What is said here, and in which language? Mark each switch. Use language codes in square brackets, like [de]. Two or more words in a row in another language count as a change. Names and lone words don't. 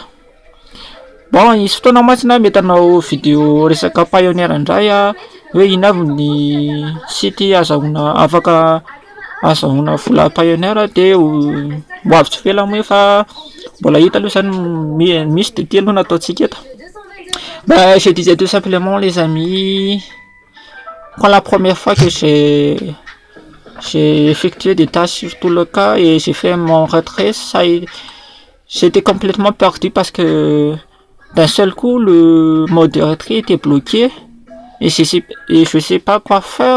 [mg] Bon, isy fotoana mantsy na mety anao vidéo resaka Payoneer indray hoe ino avy ny site afaka azahoana vola Payoneer de ho avy tsy fela moa fa mbola hita aloha zany misy de telo nataotsika eto. [fr] Je disais tout simplement les amis, quand la première fois que j'ai effectué des tâches sur tout le cas et j'ai fait mon retrait, j'étais complètement perdu parce que d'un seul coup le mode de retrait était bloqué et je sais pas quoi faire.